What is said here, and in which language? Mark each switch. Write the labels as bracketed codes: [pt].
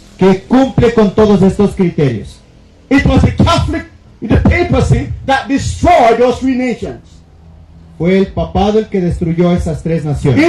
[es] que cumple con todos estos criterios. [en] It was the papacy that destroyed those three nations. [es] Fue el papado el que destruyó esas tres naciones.